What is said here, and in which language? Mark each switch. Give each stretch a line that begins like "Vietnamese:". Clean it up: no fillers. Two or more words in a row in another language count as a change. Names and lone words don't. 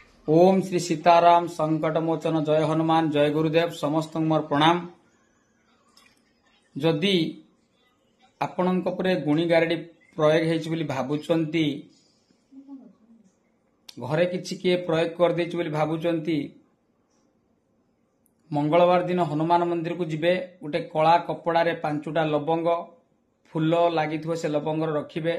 Odia: ଓମ ଶ୍ରୀ ସୀତାରାମ ସଙ୍କଟ ମୋଚନ ଜୟ ହନୁମାନ ଜୟ ଗୁରୁଦେବ ସମସ୍ତ ମୋର ପ୍ରଣାମ। ଯଦି ଆପଣଙ୍କ ଉପରେ ଗୁଣି ଗାରେଡ଼ି ପ୍ରୟୋଗ ହୋଇଛି ବୋଲି ଭାବୁଛନ୍ତି ଘରେ କିଛି କିଏ ପ୍ରୟୋଗ କରି ଦେଇଛି ବୋଲି ଭାବୁଛନ୍ତି ମଙ୍ଗଳବାର ଦିନ ହନୁମାନ ମନ୍ଦିର କୁ ଯିବେ ଗୋଟେ କଳା କପଡ଼ା ରେ 5ଟା ଲବଙ୍ଗ ଫୁଲ ଲାଗିଥିବ ସେ ଲବଙ୍ଗ ରଖିବେ।